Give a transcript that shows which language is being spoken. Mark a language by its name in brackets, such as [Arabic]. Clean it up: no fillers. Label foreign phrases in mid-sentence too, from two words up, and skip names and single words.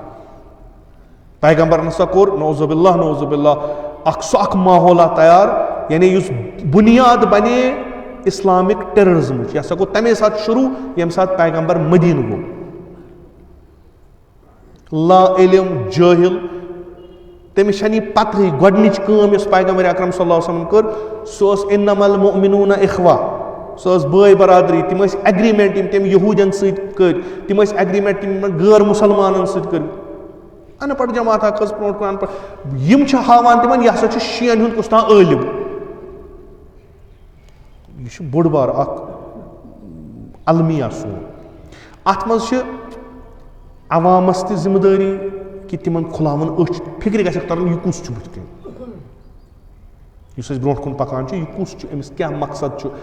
[Kashmiri] پیغمبرن ہسا کوٚر [Arabic] نعوذ باللہ نعوذ باللہ [Kashmiri] سُہ اکھ ماحولہ تیار, یعنی یُس بُنیاد بنے [English] Islamic terrorism. [Kashmiri] یہِ ہسا گوٚو تمے ساتہٕ شروٗع ییٚمہِ ساتہٕ پیغمبر مدیٖنہٕ گوٚو. لا علم جٲہل, تٔمِس چھنہٕ یہِ پتہٕے. گۄڈنِچ کٲم یۄس پیغمبر اکرم [Arabic] صلی اللہ علیہ وسلم [Kashmiri] کٔر سۄ ٲس [Arabic] انما المؤمنون اخوہ, [Kashmiri] سۄ ٲس بٲے برادری. تِم ٲسۍ ایگریمنٹ یِم تٔمۍ یہوٗدین سۭتۍ کٔرۍ, تِم ٲسۍ ایگریمنٹ یِم غٲر مُسلمانن سۭتۍ کٔرۍ. ان پڑھ جماعتہ کھٔژ برونٛٹھ کُن ان پڑھ. یِم چھِ ہاوان تِمن یہِ ہسا چھُ شِین ہُنٛد کُس تام عٲلِم. یہِ چھُ بوٚڑ بار اکھ المیہ سون. اتھ منٛز چھِ عوامس تہِ ذِمہٕ دٲری کہِ تِمن کھُلاوان أچھ, فِکرِ گژھٮ۪کھ ترُن یہِ کُس چھُ بٕتھِ کَنۍ, یُس أسۍ برونٛٹھ کُن پکان چھُ, یہِ کُس چھُ, أمِس کیاہ مقصد چھُ.